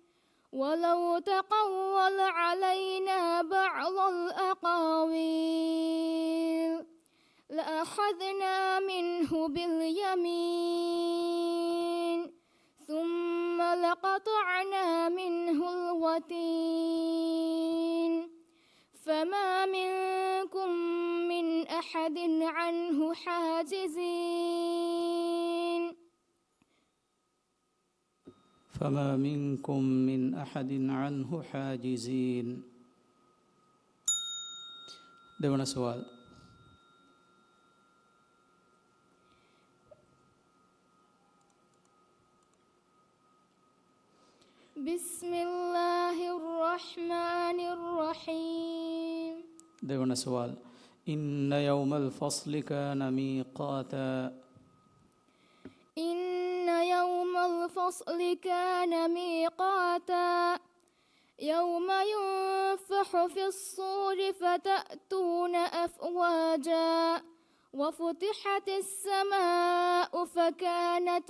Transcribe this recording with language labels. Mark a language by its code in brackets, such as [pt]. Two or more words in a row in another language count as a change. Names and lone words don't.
[ar] ولو تقول علينا بعض الأقاويل لأخذنا منه باليمين ثم لقطعنا منه الوتين فما منكم من أحد عنه حاجزين. فما منكم من أحد عنه حاجزين. [si] දෙවන සවාල්. [ar] بسم الله الرحمن الرحيم. [si] දෙවන සවාල්. [ar] إن يوم الفصل كان ميقاتا. إن يوم الفصل كان ميقاتا يوم ينفخ في الصور فتأتون أفواجا وفتحت السماء فكانت